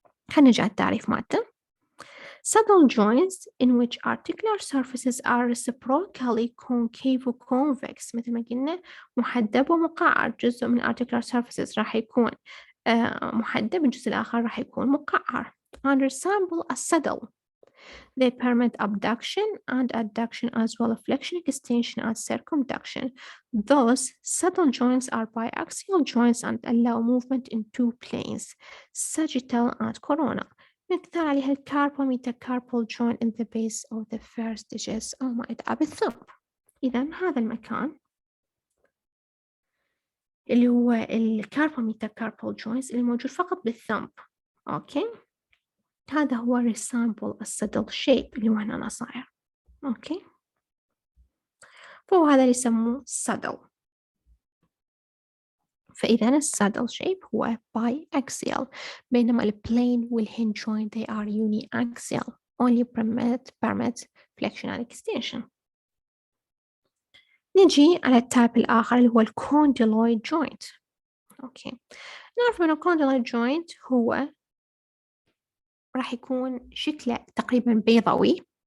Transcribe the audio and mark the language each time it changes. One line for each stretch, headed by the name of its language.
Arabic: خلينا نرجع التعريف مالته.
English: Saddle joints in which articular surfaces are reciprocally concave convex،
Arabic: مثل ما قلنا محدب ومقعر، جزء من articular surfaces راح يكون محدب، الجزء الآخر راح يكون مقعر.
English: and resemble a saddle. They permit abduction and adduction as well as flexion, extension and circumduction. Thus, saddle joints are biaxial joints and allow movement in two planes, sagittal and coronal.
Arabic: مثال عليها الكاربو-metacarpal joint
English: in the base of the first digits
Arabic: أو ما يدعى بالثumb. إذا هذا المكان اللي هو الكاربو-metacarpal joints اللي موجود فقط بالثumb. أوكي، هذا هو resemble الsaddle shape اللي هو هنا صاير. أوكي، فهو هذا اللي يسموه saddle. فإذا الsaddle shape هو biaxial، بينما الplane والhinge joint
English: they are uniaxial only permit flexion and extension.
Arabic: نجي على التايب الآخر اللي هو الcondyloid joint. أوكي، نعرف أن الcondyloid joint هو راح يكون شكله تقريبا بيضاوي.